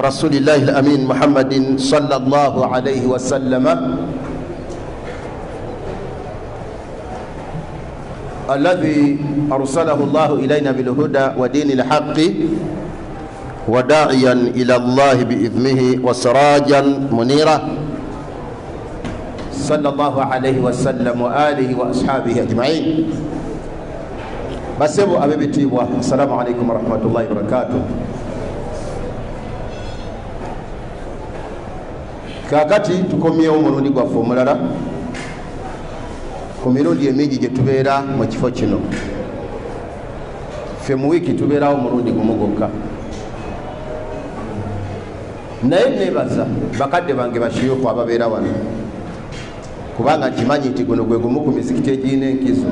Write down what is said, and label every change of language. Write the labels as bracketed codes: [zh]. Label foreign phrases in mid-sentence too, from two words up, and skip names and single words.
[ar] رسول الله الأمين محمد صلى الله عليه وسلم الذي أرسله الله إلينا بالهدى ودين الحق وداعيا إلى الله بإذنه وسراجا منيرا صلى الله عليه وسلم وآله وأصحابه أجمعين. بسبب أبي بتيبوا السلام عليكم ورحمة الله وبركاته. [lg] Kakati tukomyewo mulundi gwaffe omulala ku mirundi emingi gye tubeera mu kifo kino. Ffe mu wiiki tubeerawo mulundi gumu gwokka, naye neebaza bakadde bange bashiyuuku ababeera wano, kubanga nkimanyi nti guno gwe gumu ku mizikiti egirina enkizo.